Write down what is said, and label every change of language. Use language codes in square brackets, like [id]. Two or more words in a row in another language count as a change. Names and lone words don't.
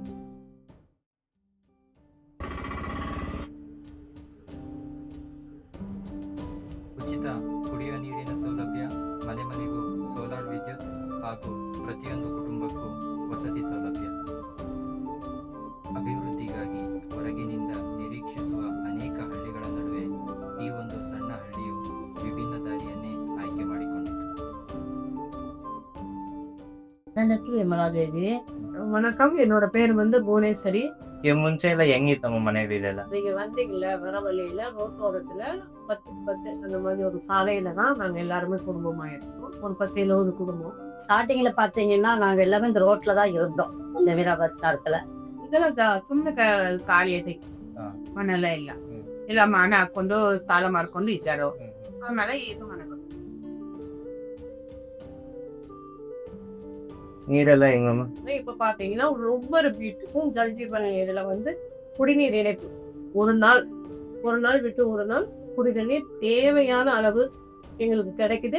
[kn] ಉಚಿತ ಕುಡಿಯುವ ನೀರಿನ ಸೌಲಭ್ಯ, ಮನೆ ಮನೆಗೂ ಸೋಲಾರ್ ವಿದ್ಯುತ್ ಹಾಗೂ ಪ್ರತಿಯೊಂದು ಕುಟುಂಬಕ್ಕೂ ವಸತಿ ಸೌಲಭ್ಯ. ಅಭಿವೃದ್ಧಿಗಾಗಿ ಹೊರಗಿನಿಂದ ನಿರೀಕ್ಷಿಸುವ ಅನೇಕ ಹಳ್ಳಿಗಳ ನಡುವೆ ಈ ಒಂದು ಸಣ್ಣ ಹಳ್ಳಿಯು ವಿಭಿನ್ನ ದಾರಿಯನ್ನೇ ಆಯ್ಕೆ ಮಾಡಿಕೊಂಡಿತು. ವಿಮಲಾದೇವಿ. [ta] வணக்கம், என்னோட பேர் புவனேஸ்வரி. [kn] ಮುಂಚೆ ಎಲ್ಲ ಹೆಂಗಿತ್ತಮ್ಮ ಮನೇಲಿ ಇದೆಲ್ಲ? [ta] நீங்க வந்தீங்கல்ல வரவழியில ரோட்டோரத்துல 10 அந்த மாதிரி ஒரு சாலையில தான் நாங்க எல்லாருமே குடும்பமா இருக்கோம். ஒரு 10-70 குடும்பம். ஸ்டார்டிங்ல பாத்தீங்கன்னா நாங்க எல்லாமே இந்த ரோட்ல தான் இருந்தோம். இந்த வீராபாத் இடத்துல [kn] ಇದೆಲ್ಲ ಸುಮ್ಮನೆ ಖಾಲಿ ಐತಿ, ಮನೆಲ್ಲ ಇಲ್ಲ ಇಲ್ಲ ಮನೆ ಹಾಕೊಂಡು ಸ್ಥಳ ಮಾಡ್ಕೊಂಡು ಇದ್ದಾರೋ. ಆಮೇಲೆ ಇದು ಮನೆ [ta] நீரெல்லாம் எங்கம்மா? இப்ப பாத்தீங்கன்னா ஒவ்வொரு வீட்டுக்கும் ஜல்ஜீவன் இதுல குடிநீர் இணைப்பு ஒரு நாள் விட்டு ஒரு நாள் குடிநீர் தேவையான அளவு எங்களுக்கு கிடைக்குது.